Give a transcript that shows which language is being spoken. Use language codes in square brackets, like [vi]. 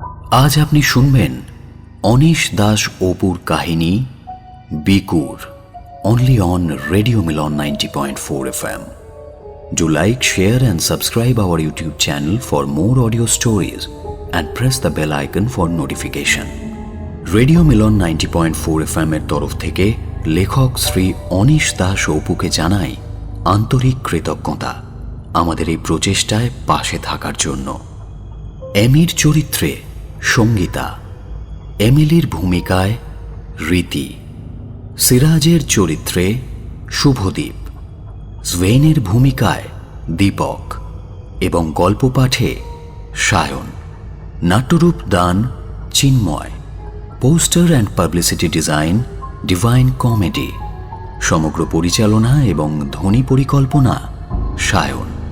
[bn] আজ আপনি শুনবেন অনিশ দাস অপুর কাহিনী বিকুর, [en] only on [bn] Radio Milan 90.4 FM. [en] Do like, share and subscribe our YouTube channel for more audio stories and press the bell icon for notification. [bn] Radio Milan 90.4 FM এর তরফ থেকে লেখক Shri anise Das অপুকে জানাই আন্তরিক কৃতজ্ঞতা আমাদের এই প্রচেষ্টায় পাশে থাকার জন্য। এমির চরিত্রে সঙ্গীতা, এমিলির ভূমিকায় রীতি, সিরাজের চরিত্রে শুভদীপ, জৈনের ভূমিকায় দীপক এবং গল্প পাঠে সায়ন, নাট্যরূপ দান চিন্ময়, poster and publicity design divine comedy, সমগ্র পরিচালনা এবং ধ্বনি পরিকল্পনা সায়ন।